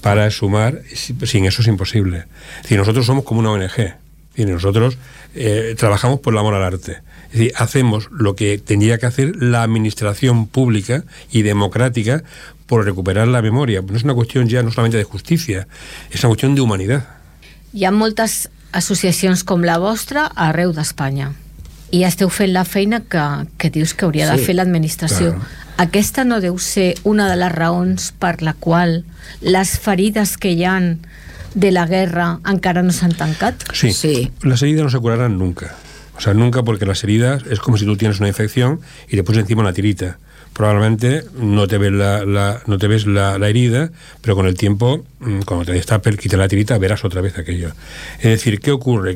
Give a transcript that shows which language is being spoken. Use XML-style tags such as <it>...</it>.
<es>Para sumar, sin eso es imposible. Si nosotros somos como una ONG, y nosotros trabajamos por el amor al arte. Es decir, hacemos lo que tendría que hacer la administración pública y democrática por recuperar la memoria. No es una cuestión ya no solamente de justicia, es una cuestión de humanidad.</es> <ca>Hi ha moltes associacions com la vostra arreu d'Espanya. I esteu fent la feina que dius que hauria de fer l'administració.</ca> <es>Claro.</es> <ca>Aquesta no deu ser una de les raons per la qual les ferides que hi han de la guerra encara no s'han tancat?</ca> <es>Sí. Sí, las heridas no se curarán nunca. O sea, nunca, porque las heridas es como si tú tienes una infección y te pones encima una tirita. Probablemente no te ves la herida, pero con el tiempo, cuando te destape, quite la tirita, verás otra vez aquello. Es decir, ¿qué ocurre?</es>